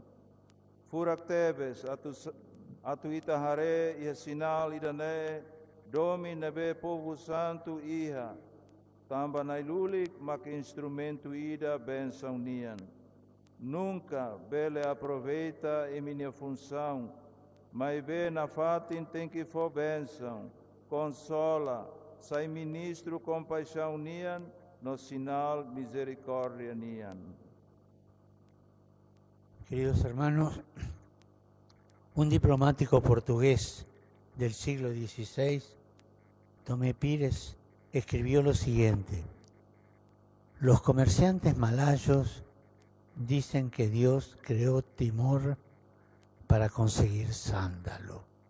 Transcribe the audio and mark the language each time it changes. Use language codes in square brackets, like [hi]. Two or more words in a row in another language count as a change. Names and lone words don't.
[tet] Furak tebes atu ita hare iha sinal idane, domi nebe povo santo iha, tamba nailulik mak instrumento ida benção nian. Nunca bele aproveita [pt] em minha função, [tet] mas be na fatin [pt] tem que for benção, [tet] consola, sai ministro compaixão nian, no sinal misericórdia nian. [es] Queridos hermanos, un diplomático portugués del siglo XVI, Tomé Pires, escribió lo siguiente: los comerciantes malayos dicen que Dios creó Timor para conseguir sándalo.